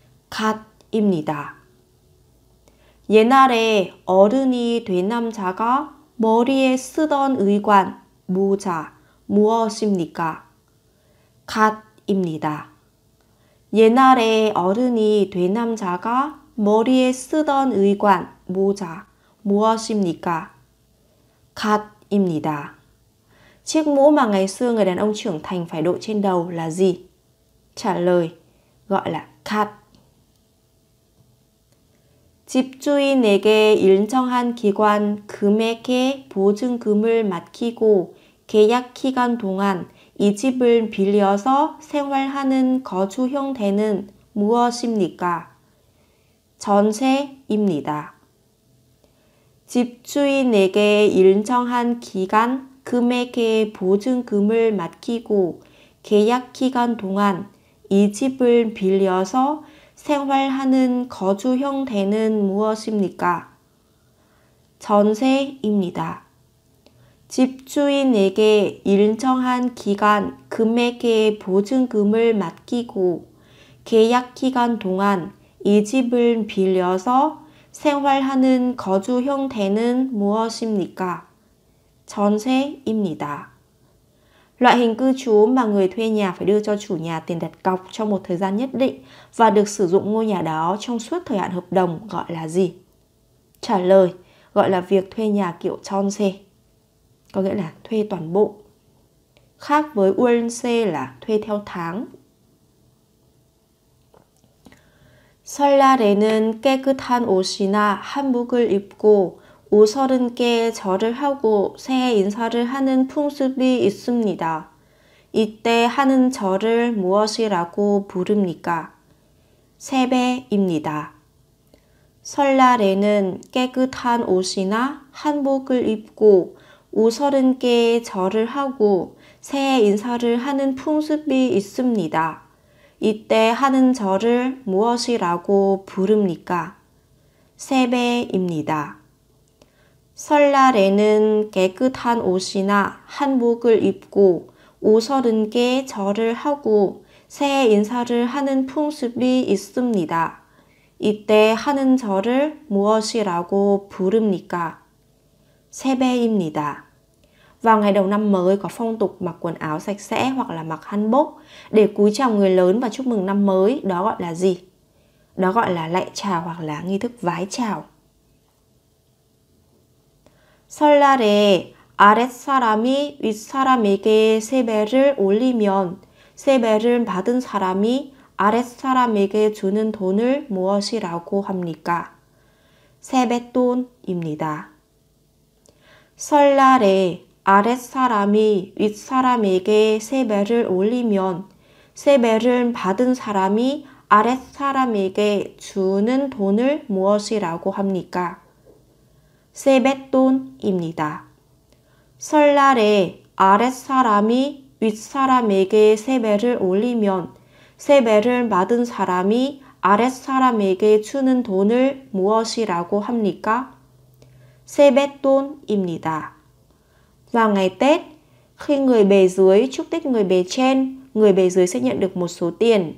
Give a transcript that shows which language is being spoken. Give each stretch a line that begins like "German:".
Korean: 갓입니다. 옛날에 어른이 된 남자가 머리에 쓰던 의관, 모자 무엇입니까? 갓입니다. 옛날에 어른이 된 남자가 머리에 쓰던 의관, 모자 무엇입니까? 갓입니다.
Vietnamese: Chiếc mũ mà ngày xưa người đàn ông trưởng thành phải đội trên đầu là gì? Trả lời, gọi là 갓.
Korean: 집주인에게 일정한 기간 금액의 보증금을 맡기고 계약 기간 동안 이 집을 빌려서 생활하는 거주 형태는 무엇입니까? 전세입니다. 집주인에게 일정한 기간 금액의 보증금을 맡기고 계약 기간 동안 이 집을 빌려서 생활하는 거주 형태는 무엇입니까? 전세입니다. 집주인에게 일정한 기간 금액의 보증금을 맡기고 계약 기간 동안 이 집을 빌려서 생활하는 거주 형태는 무엇입니까? 전세입니다.
Vietnamese: Loại hình cư trú mà người thuê nhà phải đưa cho chủ nhà tiền đặt cọc trong một thời gian nhất định và được sử dụng ngôi nhà đó trong suốt thời hạn hợp đồng gọi là gì? Trả lời, gọi là việc thuê nhà kiểu 전세, có nghĩa là thuê toàn bộ. Khác với 월세 là thuê theo tháng.
Korean: 설날에는 깨끗한 옷이나 한복을 입고 옷 30개 절을 하고 새해 인사를 하는 풍습이 있습니다. 이때 하는 절을 무엇이라고 부릅니까? 세배입니다. 설날에는 깨끗한 옷이나 한복을 입고 옷 30개의 절을 하고 새해 인사를 하는 풍습이 있습니다. 이때 하는 절을 무엇이라고 부릅니까? 세배입니다. 설날에는 깨끗한 옷이나 한복을 입고 옷 30개 절을 하고 새해 인사를 하는 풍습이 있습니다. 이때 하는 절을 무엇이라고 부릅니까? 세배입니다.
Vietnamese: Vào ngày đầu năm mới có phong tục mặc quần áo sạch sẽ hoặc là mặc hanbok để cúi chào người lớn và chúc mừng năm mới. Đó gọi là gì? Đó gọi là lạy chào hoặc là nghi thức vái chào.
Korean: 설날에 아랫사람이 윗사람에게 세배를 올리면 세배를 받은 사람이 아랫사람에게 주는 돈을 무엇이라고 합니까? 세뱃돈입니다. 설날에 아랫사람이 윗사람에게 세배를 올리면 세배를 받은 사람이 아랫사람에게 주는 돈을 무엇이라고 합니까? 세뱃돈입니다. 설날에 아랫사람이 윗사람에게 세배를 올리면 세배를 받은 사람이 아랫사람에게 주는 돈을 무엇이라고 합니까? 세뱃돈입니다.
Vietnamese: Vào ngày Tết, khi người bề dưới chúc Tết người bề trên, người bề dưới sẽ nhận được một số tiền.